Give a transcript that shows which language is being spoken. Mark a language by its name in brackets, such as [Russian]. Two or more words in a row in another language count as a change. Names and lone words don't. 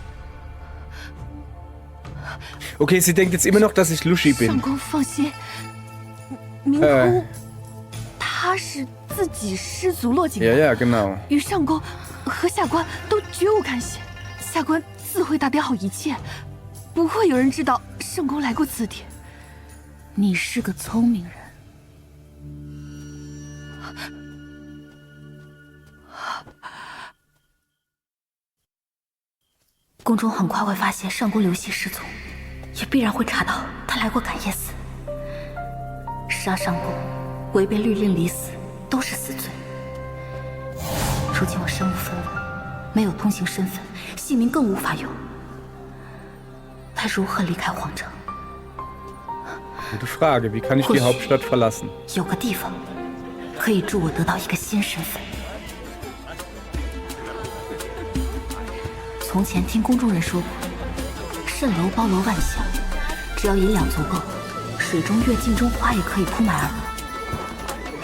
[German] Okay, sie denkt jetzt immer noch, dass ich Lushi [Chinese] 相 [German] bin. [Chinese] 公放心，明空他是自己失足落井 [German] Ja, [Chinese] 的， [German] ja, genau. [Chinese] 与上官和下官都绝无干系。下官自会打点好一切，不会有人知道圣公来过此地。你是个聪明人，宫中很快会发现上宫刘希失踪，也必然会查到他来过感业寺。杀上宫、违背律令离寺，都是死罪。如今我身无分文，没有通行身份，姓名更无法用，该如何离开皇城？ [German] Gute Frage. Wie kann ich die Hauptstadt verlassen? [Chinese] 有个地方可以助我得到一个新身份。从前听宫中人说过，蜃楼包罗万象，只要银两足够，水中月、镜中花也可以铺满而得。